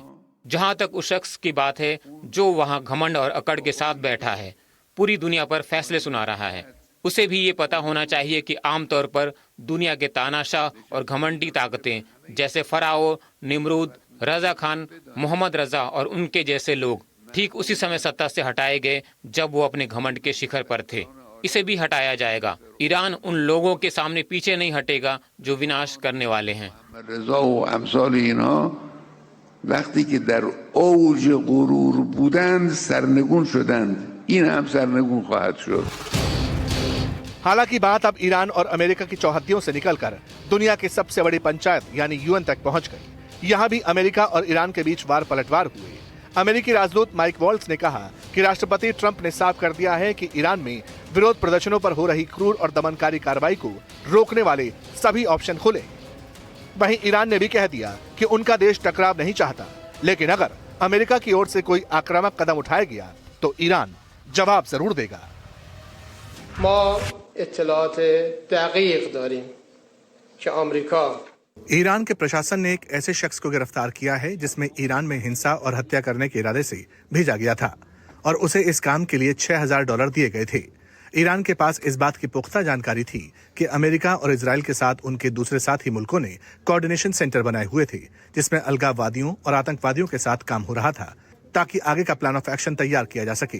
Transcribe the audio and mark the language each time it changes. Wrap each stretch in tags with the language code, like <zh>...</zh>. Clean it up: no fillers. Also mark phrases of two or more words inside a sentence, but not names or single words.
<hi>जहां तक उस शख्स की बात है जो वहां घमंड और अकड़ के साथ बैठा है, पूरी दुनिया पर फैसले सुना रहा है, उसे भी ये पता होना चाहिए कि आमतौर पर दुनिया के तानाशाह और घमंडी ताकतें जैसे फराओ, निमरूद, रजा खान, मोहम्मद रजा और उनके जैसे लोग ठीक उसी समय सत्ता से हटाए गए जब वो अपने घमंड के शिखर पर थे। इसे भी हटाया जाएगा। ईरान उन लोगों के सामने पीछे नहीं हटेगा जो विनाश करने वाले हैं।</hi> <fa>وقتی که در اوج غرور بودند سرنگون شدند این هم سرنگون خواهد شد।</fa> <hi>हालांकि बात अब ईरान और अमेरिका की चौहद्दियों से निकलकर दुनिया की सबसे बड़ी पंचायत यानी यूएन तक पहुंच गई। यहां भी अमेरिका और ईरान के बीच वार पलटवार हुए। अमेरिकी राजदूत माइक वॉल्ट्ज ने कहा कि राष्ट्रपति ट्रंप ने साफ कर दिया है कि ईरान में विरोध प्रदर्शनों पर हो रही क्रूर और दमनकारी कार्रवाई को रोकने वाले सभी ऑप्शन खुले। वहीं ईरान ने भी कह दिया कि उनका देश टकराव नहीं चाहता, लेकिन अगर अमेरिका की ओर से कोई आक्रामक कदम उठाया गया तो ईरान जवाब जरूर देगा।</hi> <fa>ما اطلاعات دقیق داریم که آمریکا</fa> <hi>ईरान के प्रशासन ने एक ऐसे शख्स को गिरफ्तार किया है जिसमें ईरान में हिंसा और हत्या करने के इरादे से भेजा गया था और उसे इस काम के लिए $6000 दिए गए थे। ईरान के पास इस बात की पुख्ता जानकारी थी कि अमेरिका और इजराइल के साथ उनके दूसरे साथी मुल्कों ने कोऑर्डिनेशन सेंटर बनाए हुए थे जिसमें अलगाववादियों और आतंकवादियों के साथ काम हो रहा था ताकि आगे का</hi> <en>plan of action</en> <hi>तैयार किया जा सके।</hi>